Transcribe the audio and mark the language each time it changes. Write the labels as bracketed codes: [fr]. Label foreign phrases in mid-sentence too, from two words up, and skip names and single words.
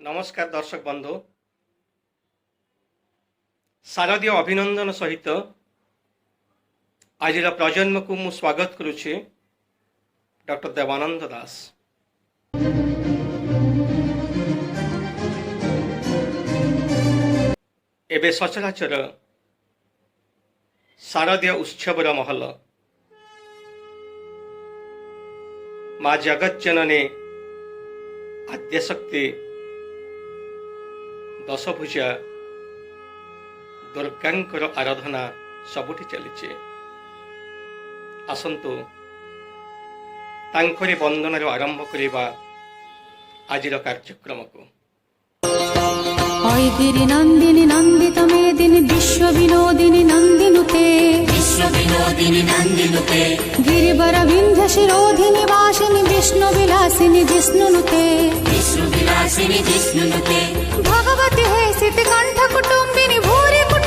[or] ନମସ୍କାର ଦର୍ଶକ ବନ୍ଧୁ ଶାରଦୀୟ ଅଭିନନ୍ଦନ ସହିତ ଆଜ ପ୍ରଜନ୍ମ କୁ ମୁଁ ସ୍ୱାଗତ କରୁଛି ଡକ୍ଟର ଦେବାନନ୍ଦ ଦାସ। ଏବେ ସଚରାଚର ଶାରଦୀୟ ଉତ୍ସବର ମହଲ ମା' ଜଗତ ଜନନୀ ଆଦ୍ୟଶକ୍ତି ଦଶଭୁଜା ଦୁର୍ଗାଙ୍କର ଆରାଧନା ସବୁଠି ଚାଲି। ଆସନ୍ତୁ ତାଙ୍କରି ବନ୍ଦନାର ଆରମ୍ଭ କରିବା ଆଜିର କାର୍ଯ୍ୟକ୍ରମ କୁ। [sa] गिरि नंदिनी नंदित मेदिनी विश्व विनोदिनी नंदिनुते गिरिवर विंध्य शिरोधिनी वासिनी विष्णु विलासिनी जिष्णुनुते भगवती हे सिति कंठ कुटुंबिनी भूरि